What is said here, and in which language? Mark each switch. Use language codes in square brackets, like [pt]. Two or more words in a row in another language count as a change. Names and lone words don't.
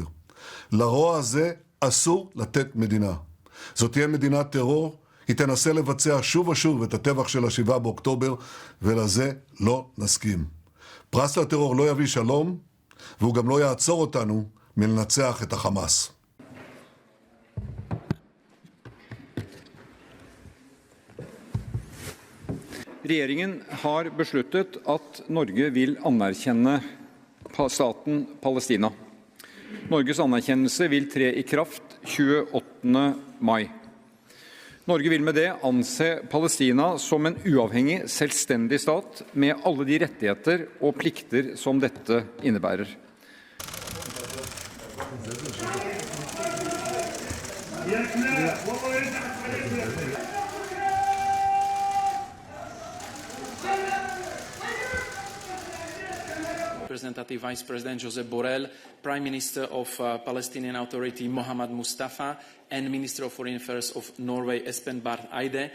[he] לרוע הזה אסור לתת מדינה. זאת תהיה מדינת טרור, היא תנסה לבצע שוב ושוב את הטבח של ה-7 באוקטובר, ולזה לא נסכים. פרס לטרור לא יביא שלום, והוא גם לא יעצור אותנו מלנצח את החמאס. [no] Regjeringen har besluttet at Norge vil anerkjenne staten Palestina. Norges anerkjennelse vil tre i kraft 28. mai. Norge vil med det anse Palestina som en uavhengig, selvstendig stat med alle de rettigheter og plikter som dette innebærer. [en] Representative Vice President Josep Borrell, Prime Minister of Palestinian Authority Mohammad Mustafa, and Minister of Foreign Affairs of Norway Espen Barth Eide.